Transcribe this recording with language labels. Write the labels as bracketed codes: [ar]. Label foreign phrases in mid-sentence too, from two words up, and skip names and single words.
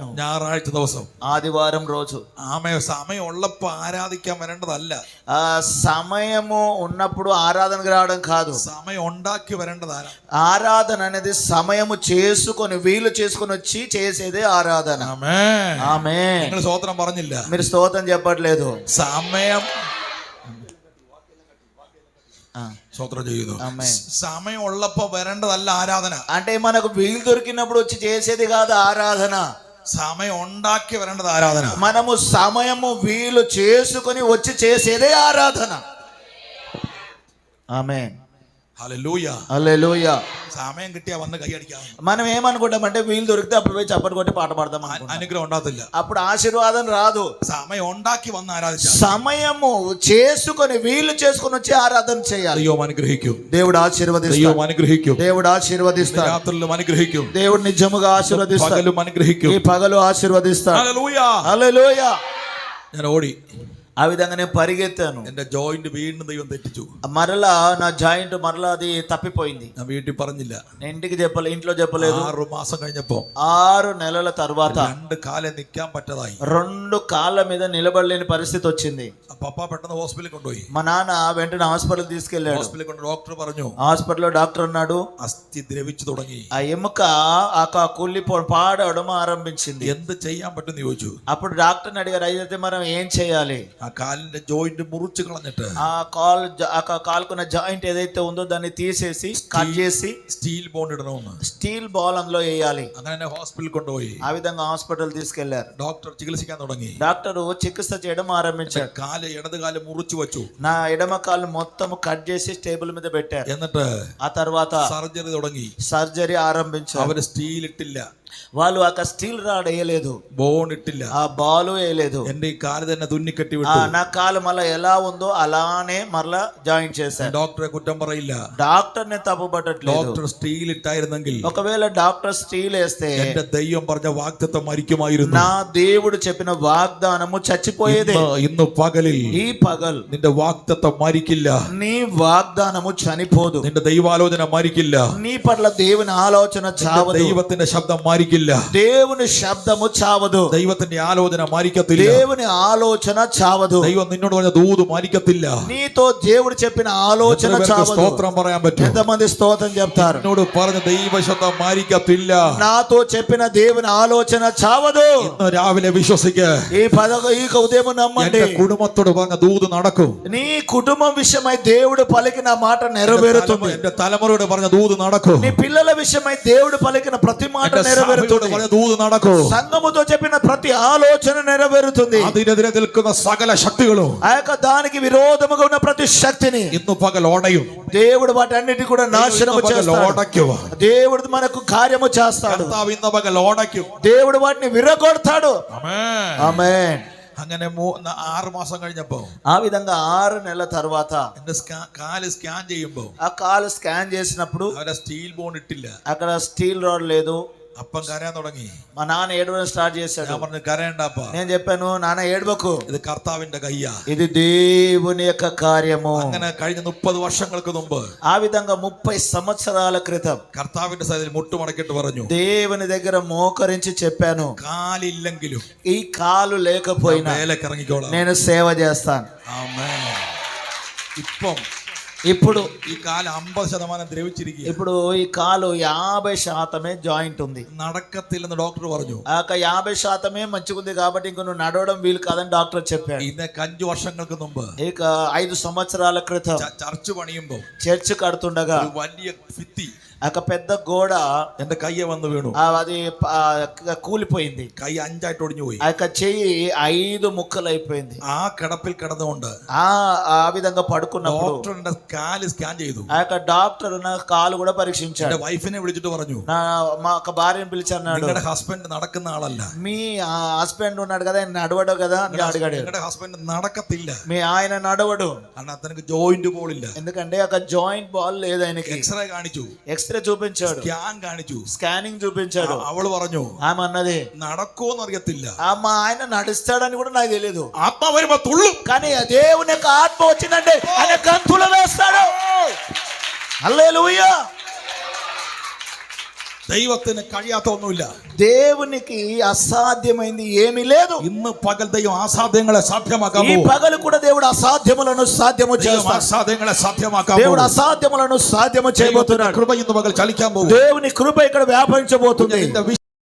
[ml] ഞായറാഴ്ച ദിവസം [te] ఆదివారం రోజు [ml] ആമേ സമയം ഉള്ളപ്പോ ആരാധിക്കാൻ വരേണ്ടതല്ല. [te] ఆ సమయము ఉన్నప్పుడు ఆరాధనకు రావడం కాదు, [ml] സമയം ഉണ്ടാക്കി വരേണ്ടതാണ്. [te] ఆరాధన అనేది సమయము చేసుకొని వీలు చేసుకొని వచ్చి చేసేదే ఆరాధన. [ml] ആമേൻ. [te] ఆమేన్. [ml] നിങ്ങൾ സ്തോത്രം പറഞ്ഞില്ല. [te] మీరు స్తోత్రం చెప్పట్లేదు. [ml] സമയം സ്തോത്രം ചെയ്യുന്നു. [te] ఆమేన్. [ml] സമയം ഉള്ളപ്പോ വരേണ്ടതല്ല ആരാധന. [te] అంటే మనకు వీలు దొరికినప్పుడు వచ్చి చేసేది కాదు ఆరాధన, [ml] സമയം ഉണ്ടാക്കി വരേണ്ടത് ആരാധന. [te] మనము సమయము వీలు చేసుకొని వచ్చి చేసేదే ఆరాధన. ఆమేన్. [ml] ഹല്ലേലൂയ. [te] హల్లెలూయా. [ml] സമയം കിട്ടിയാ വന്ന് കൈയടിക്കാം. [te] మనం ఏమనుకుంటామంటే వీలు దొరికితే అప్పుడు పోయి చప్పటి కొట్టి పాట పాడదాం అనుకుంటాం. [ml] അനുഗ്രഹം ഉണ്ടാകത്തില്ല. [te] అప్పుడు ఆశీర్వాదం రాదు. [ml] സമയം ഉണ്ടാക്കി വന്ന് ആരാധിച്ചാൽ [te] సమయము చేసుకొని వీలు చేసుకొని వచ్చి ఆరాధన చేయాలి. [ml] ദൈവം അനുഗ്രഹിക്കും. [te] దేవుడు ఆశీర్వదిస్తాడు. [ml] ദൈവം അനുഗ്രഹിക്കും. [te] దేవుడు ఆశీర్వదిస్తాడు. [ml] രാത്രിയിലും അനുഗ്രഹിക്കും. [te] దేవుడు నిజముగా ఆశీర్వదిస్తాడు. [ml] പകലും അനുഗ്രഹിക്കും. [te] ఈ పగలు ఆశీర్వదిస్తాడు. [ml] ഹല്ലേലൂയ. [te] హల్లెలూయా. [ml] ഞാൻ ഓടി. [te] ఆ విధంగా నేను పరిగెత్తాను. [ml] എന്റെ ജോയിന്റ് വീണ്ടും ദൈവം തെറ്റിച്ചു. [te] మరలా నా జాయింట్ మరలా అది తప్పిపోయింది. [ml] ഞാൻ വീട്ടിൽ പറഞ്ഞില്ല. [te] నేను ఇంట్లో చెప్పలేదు. [ml] 6 മാസം കഴിഞ്ഞപ്പോ [te] 6 నెలల తర్వాత [ml] 2 കാലേ നിൽക്കാൻ പറ്റതായി. [te] 2 కాళ్ళ మీద నిలబడలేని పరిస్థితి వచ్చింది. [ml] പപ്പ പെട്ടെന്ന് ഹോസ്പിറ്റലിൽ കൊണ്ടുപോയി. [te] మా నాన్న వెంటనే హాస్పిటల్ తీసుకెళ్లాడు. [ml] ഹോസ്പിറ്റലിൽ കൊണ്ട് ഡോക്ടർ പറഞ്ഞു, [te] హాస్పిటల్లో డాక్టర్ అన్నాడు, [ml] അസ്ഥി ദ്രവിച്ചു തുടങ്ങി. [te] ఆ ఎముక కుళ్ళి పాడవడం ఆరంభించింది. [ml] എന്ത് ചെയ്യാൻ പറ്റുമെന്ന് ചോദിച്ചു. [te] అప్పుడు డాక్టర్ని అడిగారు, అయితే మనం ఏం చేయాలి? [ml] ആ കാലിന്റെ ജോയിന്റ് മുറിച്ചു കളഞ്ഞിട്ട് [te] ఆ కాలుకున్న జాయింట్ ఏదైతే ఉందో దాన్ని తీసేసి కట్ చేసి [en] steel bond [ml] ഇടണമെന്ന്. [en] steel ball [te] అందులో వేయాలి. [ml] അങ്ങനെ ഹോസ്പിറ്റലിൽ കൊണ്ടുപോയി. [te] ఆ విధంగా హాస్పిటల్ తీసుకెళ్లారు. [ml] ഡോക്ടർ ചികിത്സിക്കാൻ തുടങ്ങി. [te] డాక్టర్ చికిత్స చేయడం ఆరంభించాడు. [ml] ഇടത് കാല് മുറിച്ചു വെച്ചു. [te] నా ఎడమ కాలు మొత్తం కట్ చేసి టేబుల్ మీద పెట్టారు. [ml] എന്നിട്ട് [te] ఆ తర్వాత [ml] സർജറി തുടങ്ങി. [te] సర్జరీ ఆరంభించారు. [ml] അവര് സ്റ്റീൽ ഇട്ടില്ല. [te] వాళ్ళు ఆ [en] steel rod [te] వేయలేదు, [ml] ബോൺ ഇട്ടില്ല. [te] ఆ బాలు వేయలేదు. [ml] എന്റെ ഈ കാല് തന്നെ തുന്നിക്കെട്ടി [te] ఆ, [ml] വിട്ടു. [te] నా కాలు మళ్ళీ ఎలా ఉందో అలానే మరలా జాయింట్ చేశారు. [ml] ഡോക്ടറെ കുറ്റം പറയില്ല. [te] డాక్టర్ ని తప్పుపట్టట్లేదు. [ml] ഡോക്ടർ സ്റ്റീൽ ഇട്ടായിരുന്നെങ്കിൽ [te] ఒకవేళ డాక్టర్ స్టీల్ వేస్తే [ml] എന്റെ ദൈവം പറഞ്ഞ വാഗ്ദത്തം മരിക്കുമായിരുന്നു. [te] నా దేవుడు చెప్పిన వాగ్దానము చచ్చిపోయేదే. [ml] ഇന്ന് പകലിൽ [te] ఈ పగల్ [ml] നിന്റെ വാഗ്ദത്തം മരിക്കില്ല. [te] నీ వాగ్దానము చనిపోదు. [ml] നിന്റെ ദൈവാലോചന മരിക്കില്ല. [te] నీ పట్ల దేవుని ఆలోచన చావదు. [ml] ദൈവത്തിന്റെ ശബ്ദം മരിക്കില്ല. [te] దేవుని శబ్దము చావదు. [ml] ദൈവത്തിന്റെ ആലോചന മരിക്കത്തില്ല. [te] దేవుని ఆలోచన చావదు. [ml] ദൈവം നിന്നോട് പറഞ്ഞ ദൂത് മരിക്കത്തില്ല. [te] నీతో దేవుడు చెప్పిన ఆలోచన [ml] എത്ര പേർക്ക് [te] చావదు. [ml] സ്തോത്രം പറയാൻ പറ്റും? [te] ఎంతమంది స్తోత్రం చెప్తారు? [ml] എന്നോട് പറഞ്ഞ ദൈവശബ്ദം മരിക്കത്തില്ല. [te] నాతో చెప్పిన దేవుని ఆలోచన చావదు. [ml] ഇന്ന് രാവിലെ വിശ്വസിക്ക. [te] ఈ ఉదయం నమ్మండి. [ml] എന്റെ കുടുംബത്തോട് പറഞ്ഞ ദൂത് നടക്കും. [te] నీ కుటుంబం విషయమై దేవుడు పలికిన మాట నెరవేరుతుంది. [ml] എന്റെ തലമുറയോട് പറഞ്ഞ ദൂത് നടക്കും. [te] నీ పిల్లల విషయమై దేవుడు పలికిన ప్రతి మాట [ml] എന്റെ സഭയോട് [te] నెరవేరుతుంది. [ml] പറഞ്ഞ ദൂത് നടക്കും. [te] సంఘముతో చెప్పిన ప్రతి ఆలోచన నెరవేరుతుంది. [ml] അതിനെതിരെ നിൽക്കുന്ന സകല ശക്തികളും [te] ఆ యొక్క దానికి విరోధముగా ఉన్న ప్రతి శక్తిని [ml] ഇന്ന് പകൽ ഓടയും. [te] దేవుడు వాటన్నిటి కూడా నాశనము చేస్తాడు. [ml] ഓടയ്ക്കുക. [te] దేవుడు మనకు కార్యము చేస్తాడు. [ml] കർത്താവ് ഇന്ന് പകൽ ഓടയ്ക്കും. [te] దేవుడు వాటిని విరగొడతాడు. [ml] ആമേൻ. [te] ఆమేన్. [ml] അങ്ങനെ 6 മാസം കഴിഞ്ഞപ്പോ [te] ఆ విధంగా 6 నెలల తర్వాత [ml] എന്റെ കാല് സ്കാൻ ചെയ്യുമ്പോ [te] ఆ కాలు స్కాన్ చేసినప్పుడు [ml] അവരെ [en] steel bone [ml] ഇട്ടില്ല. [te] అక్కడ [en] steel rod [te] లేదు. [ml] അപ്പം കരയാൻ തുടങ്ങി. [te] మా నాన్న ఏడవడం స్టార్ట్ చేశాడు. [ml] ഞാൻ പറഞ്ഞു കരയണ്ടപ്പ, [te] నేను చెప్పాను, నాన్న ఏడవకు, [ml] ഇത് കർത്താവിന്റെ കയ്യാ. [te] ఇది దేవుని యొక్క కార్యము. [ml] അങ്ങനെ കഴിഞ്ഞ 30 വർഷങ്ങൾക്ക് മുമ്പ് [te] ఆ విధంగా 30 సంవత్సరాల క్రితం [ml] കർത്താവിന്റെ സന്നിധിയിൽ മുട്ടുമടക്കിട്ട് പറഞ്ഞു, [te] దేవుని దగ్గర మోకరించి చెప్పాను, [ml] കാലില്ലെങ്കിലും [te] ఈ కాలు లేకపోయినా [ml] വേലക്ക് ഇറങ്ങിക്കോളാം. [te] నేను సేవ చేస్తాను. [ml] ആമേൻ. ഇപ്പം [te] ఇప్పుడు [ml] ഈ കാല് 50% ദ്രവിച്ചിരിക്കുക. [te] ఇప్పుడు ఈ కాలు 50% జాయింట్ ఉంది. [ml] നടക്കത്തില്ലെന്ന് ഡോക്ടർ പറഞ്ഞു. [te] ఆ 50% మంచిగా ఉంది కాబట్టి ఇంక నువ్వు నడవడం వీలు కాదని డాక్టర్ చెప్పాడు. [ml] ഇന്നേക്ക് 5 വർഷങ്ങൾക്ക് മുമ്പ് [te] ఇక 5 సంవత్సరాల క్రితం [ml] ചർച്ച് പണിയുമ്പോ [te] చర్చ్ కడుతుండగా [ml] ഒരു വലിയ ഭിത്തി [te] ఒక పెద్ద గోడ [ml] എന്റെ കയ്യെ വന്ന് വീണു. [te] అది కూలిపోయింది. [ml] കൈ 5 ആയിട്ട് ഒടിഞ്ഞു പോയി. [te] ఆ యొక్క చెయ్యి 5 ముక్కలు అయిపోయింది. [ml] ആ കിടപ്പിൽ കിടന്നുകൊണ്ട് [te] ఆ విధంగా పడుకున్నప్పుడు [ml] ഡോക്ടറിന്റെ കാല് സ്കാൻ ചെയ്തു. [te] ఆ యొక్క డాక్టర్ నా కాలు కూడా పరీక్షించాడు. [ml] എന്റെ വൈഫിനെ വിളിച്ചിട്ട് പറഞ്ഞു, [te] మా ఒక భార్యను పిలిచి అన్నాడు, [ml] നിങ്ങളുടെ ഹസ്ബൻഡ് നടക്കുന്ന ആളല്ല. [te] మీ హస్బెండ్ ఉన్నాడు కదా, ఆయన నడవడు కదా అని అడిగాడు. [ml] നിങ്ങളുടെ ഹസ്ബൻഡ് നടക്കത്തില്ല. [te] మీ ఆయన నడవడు, [ml] കാരണം അతనికి ജോയിന്റ് ബോളില്ല. [te] ఎందుకంటే ఒక [en] joint ball [te] లేదు ఆయనకి. [ml] എക്സ്റേ കാണിച്ചു, [te] ఎక్స్రే చూపించాడు, [ml] സ്കാൻ കാണിച്ചു, [te] స్కానింగ్ చూపించాడు. [ml] അവള് പറഞ്ഞു, [te] ఆమె అన్నది, [ml] നടക്കുമെന്ന് അറിയത്തില്ല, [te] మా ఆయన నడుస్తాడని కూడా నాకు తెలియదు, [ml] ആത്മ വരുമ്പോ തുള്ളും. [te] కానీ ఆ దేవుని యొక్క ఆత్మ వచ్చిందంటే ఆయన గంతులు వేస్తాడు. హల్లెలూయా. [ml] ദൈവത്തിന് കഴിയാത്ത ഒന്നുമില്ല. [te] దేవునికి అసాధ్యమైంది ఏమీ లేదు. [ml] ഇന്ന് പകൽ ദൈവം അസാധ്യങ്ങളെ സാധ്യമാക്കാൻ [te] ఈ [ml] പോകുന്നു. [te] పగలు కూడా దేవుడు అసాధ్యములను సాధ్యము [ml] ദൈവം [te] చేస్తాడు. [ml] അസാധ്യങ്ങളെ സാധ്യമാക്കാൻ [te] దేవుడు [ml] പോകുന്നു. [te] అసాధ్యములను సాధ్యము [ml] ദൈവത്തിന്റെ [te] చేయబోతున్నాడు. [ml] കൃപ ഇന്ന് പകൽ ചലിക്കാൻ പോകും. [te] దేవుని కృప ఇక్కడ వ్యాపించబోతుంది. [ml] നിന്റെ